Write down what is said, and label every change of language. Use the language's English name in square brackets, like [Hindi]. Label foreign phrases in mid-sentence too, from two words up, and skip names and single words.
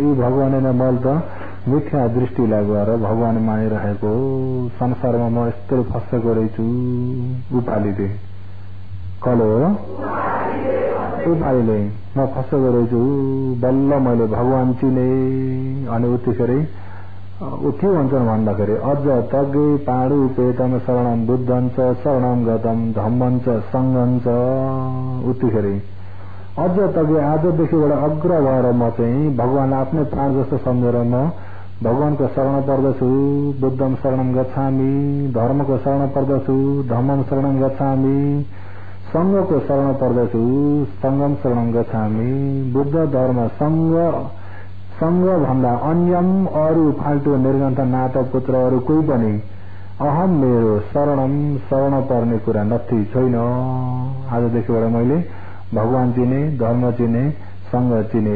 [Nepali] यी भगवान होइन, मैले त मिथ्या दृष्टिलाई गएर भगवान मानिरहेको, संसारमा म यस्तो फसेको रहेछु उपालिले। कसले हो? उपालिले। म फसेको रहेछु, बल्ल मैले भगवान चिने। अनि उतिखेरै के भन्छन् भन्दाखेरि अझ तगे [Pali] पाडु पेतम शरणम बुद्धं च शरणम गतम धम्मं च संगं च। [Nepali] उतिखेरै अझ तगे आजदेखिबाट अग्र भएर म चाहिँ भगवानलाई आफ्नै प्राण जस्तो सम्झेर म भगवानको शरण पर्दछु। [Pali] बुद्धम शरणम गच्छामि, [Nepali] धर्मको शरण पर्दछु। [Pali] धम्मम शरणम गच्छामि, [Nepali] संघको शरण पर्दछु। [Pali] संगम शरणम गच्छामि। [Nepali] बुद्ध धर्म संघ भन्दा अन्यम अरू फाल्टो निर्गन्थ नाटक पुत्रहरू कोही पनि अहम मेरो शरण पर्ने कुरा नथी छैन। आजदेखिबाट मैले भगवान चिने, धर्म चिने, संघ चिने।